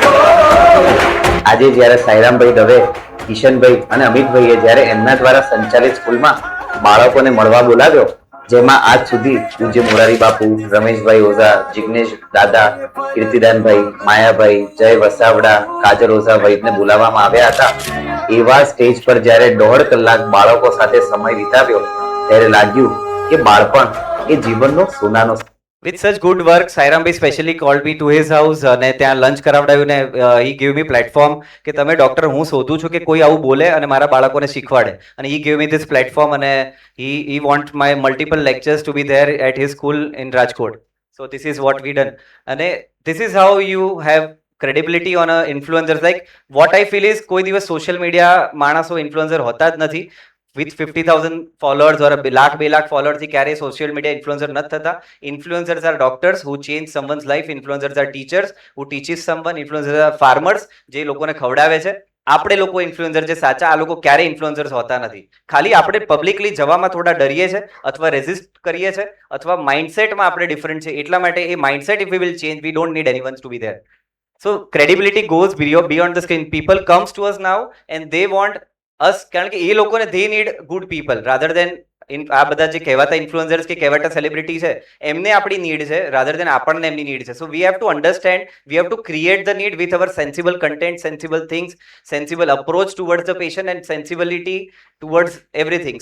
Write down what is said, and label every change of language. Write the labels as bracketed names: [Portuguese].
[Gujarati] આજે જ્યારે સાઈરામભાઈ દવે, કિશનભાઈ અને અમિતભાઈએ જ્યારે એમના દ્વારા સંચાલિત સ્કૂલમાં બાળકોને મળવા બોલાવ્યો, જેમાં આજ સુધી પૂજ્ય મોરારી બાપુ, રમેશભાઈ ઓઝા, જિગ્નેશ દાદા, કીર્તિદાનભાઈ, માયાભાઈ, જય વસાવડા, કાજલ ઓઝા વૈદને બોલાવવામાં આવ્યા હતા, એવા સ્ટેજ પર જ્યારે 1.5 કલાક બાળકો સાથે સમય વિતાવ્યો ત્યારે લાગ્યું કે બાળપણ એ જીવનનો સોનાનો. [English] With such good work, Sairam bhai specially called me to his house [Gujarati] અને ત્યાં લંચ કરાવડાવ્યું ને [English] he gave me platform [Gujarati] કે તમે ડોક્ટર હું શોધું છું કે કોઈ આવું બોલે અને મારા બાળકોને શીખવાડે, [English] અને he gave me this platform અને he want my multiple lectures to be there at his school in Rajkot. So this is what we done, and this is how you have credibility on a influencers. Like what I feel is [Gujarati] કોઈ દિવસ social media માણસો influencer હોતા જ નથી. [English] With 50,000 followers or 1 lakh 2 lakh followers [Gujarati] થી ક્યારે social media influencer નથી થતા. [English] Influencers are doctors who change someone's life, influencers are teachers who teaches someone, influencers are farmers જે લોકોને ખવડાવે છે. [Gujarati] આપણે લોકો ઇન્ફ્લુએન્સર છે સાચા, આ લોકો ક્યારે ઇન્ફ્લુએન્સર્સ હોતા નથી. ખાલી આપણે પબ્લિકલી જવામાં થોડા ડરીએ છે અથવા રેઝિસ્ટ કરીએ છે અથવા માઇન્ડસેટમાં આપણે ડિફરન્ટ છે, એટલા માટે એ mindset [English] If we will change, we don't need anyone to be there. So credibility goes beyond the screen. People comes to us now and they want us, [Gujarati] કારણ કે એ લોકોને [English] they need good people rather than [Gujarati] આ બધા જે કહેવાતા influencers કે કહેવાતા celebrity છે એમને આપણી નીડ છે [English] rather than [Gujarati] આપણને એમની નીડ છે. [English] So we have to understand, we have to create the need with our sensible content, sensible things, sensible approach towards the patient and sensibility towards everything.